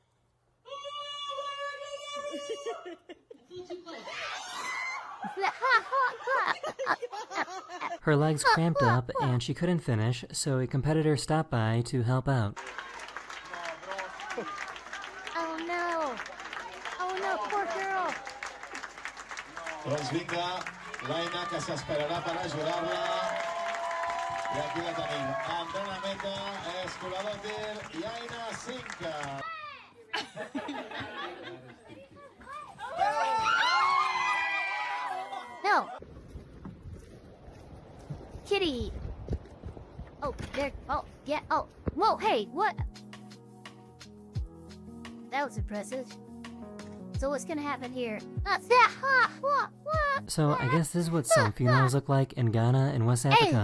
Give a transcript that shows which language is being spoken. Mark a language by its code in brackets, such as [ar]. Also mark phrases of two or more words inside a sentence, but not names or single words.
[en] Her legs cramped up and she couldn't finish, so a competitor stopped by to help out. Oh no! Oh no, poor girl! [ca] Doncs vinga, l'Aina, que s'esperarà per ajudar-la. I aquí la tenim. Andana Meta, Escoladòter i Aina Cinca. [en] No! Kitty! Oh, there. Oh, yeah. Oh, whoa, hey, what? That was impressive. So what's gonna happen here? So I guess this is what some funerals look like in Ghana and West Africa.